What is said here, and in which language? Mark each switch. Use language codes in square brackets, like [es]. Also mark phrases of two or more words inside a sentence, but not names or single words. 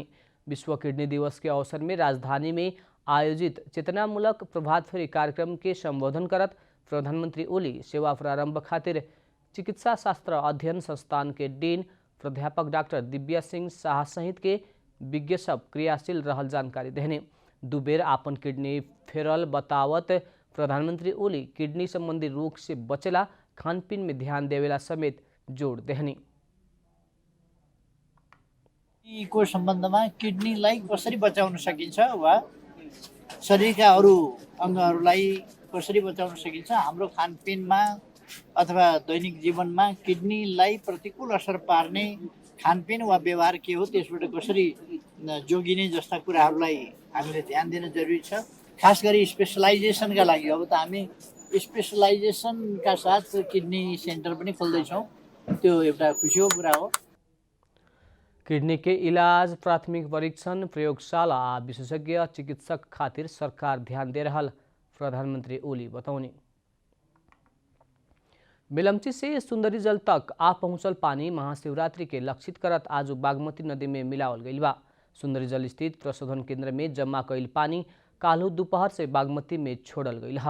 [bho] विश्व किडनी दिवस के अवसर में राजधानी में आयोजित चेतनामूलक प्रभात फेरी कार्यक्रम के संबोधन करत प्रधानमंत्री ओली सेवा प्रारंभ खातिर चिकित्सा शास्त्र अध्ययन संस्थान के डीन प्राध्यापक डॉक्टर दिव्या सिंह शाह सहित के विज्ञ सब क्रियाशील रहल जानकारी देने। दू बेर आपन किडनी फेरल बतावत प्रधानमंत्री ओली किडनी संबंधी रोग से बचेला खानपीन में ध्यान देवेला समेत जोड़ देहनी। [ne] को सम्बन्धमा किडनीलाई कसरी बचाउन सकिन्छ वा शरीरका अरू अङ्गहरूलाई कसरी बचाउन सकिन्छ, हाम्रो खानपिनमा अथवा दैनिक जीवनमा किडनीलाई प्रतिकूल असर पार्ने खानपिन वा व्यवहार के हो, त्यसबाट कसरी जोगिने जस्ता कुराहरूलाई हामीले ध्यान दिन जरुरी छ। खास गरी स्पेसलाइजेसनका लागि अब त हामी स्पेसलाइजेसनका साथ किडनी सेन्टर पनि खोल्दैछौँ, त्यो एउटा खुसीको कुरा हो। [bho] किडनी के इलाज, प्राथमिक परीक्षण, प्रयोगशाला आ विशेषज्ञ चिकित्सक खातिर सरकार ध्यान दे रहल प्रधानमंत्री ओली बतौनी। बेलमची से सुंदरी जल तक आ पहुंचल पानी महाशिवरात्रि के लक्षित करत आज बागमती नदी में मिलावल गई बा। सुंदरी जल स्थित प्रशोधन केंद्र में जमा कईल पानी काल्हू दोपहर से बागमती में छोड़ल गई है।